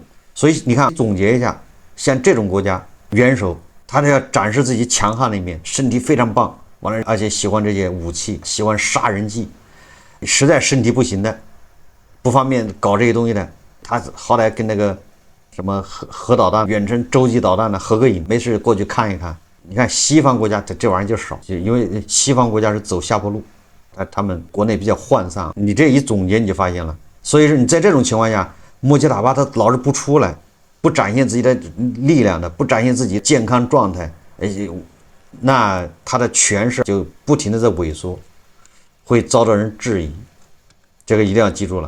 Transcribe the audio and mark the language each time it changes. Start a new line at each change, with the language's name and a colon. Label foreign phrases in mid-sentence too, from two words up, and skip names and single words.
Chinese: 所以你看，總結一下，像這種國家元首，他要展示自己強悍的一面，身體非常棒，完了而且喜歡這些武器，喜歡殺人技。實在身體不行的，不方便搞這些東西的，他好歹跟那個什麼核導彈、遠程洲際導彈的合個影，沒事過去看一看。你看西方國家這玩意兒就少，因為西方國家是走下坡路，他們國內比較渙散。你這一總結你就發現了，所以說你在這種情況下，穆吉塔巴他老是不出來，不展現自己的力量的，不展現自己健康狀態，那他的權勢就不停的在萎縮，會遭到人質疑，這個一定要記住了。